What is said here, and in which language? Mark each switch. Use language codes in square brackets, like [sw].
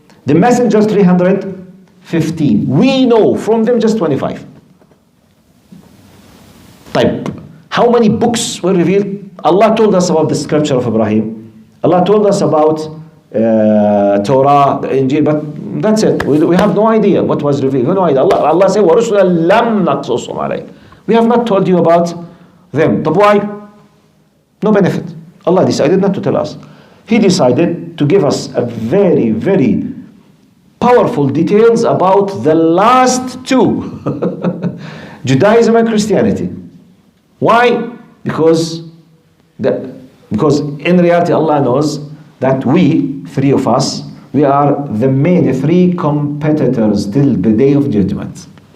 [en] The messengers 315. We know from them just 25. Type. How many books were revealed? Allah told us about the scripture of Ibrahim. Allah told us about Torah, Injil, but that's it. We have no idea what was revealed. We have no idea. Allah said, [ar] وَرُسُلًا لَمْ نَقْصُصْهُمْ عَلَيْكَ. [en] We have not told you about them. But why? No benefit. Allah decided not to tell us. He decided to give us a very, very powerful details about the last two. Judaism and Christianity. Why? Because in reality Allah knows that we, three of us, we are the main three competitors till the day of judgment.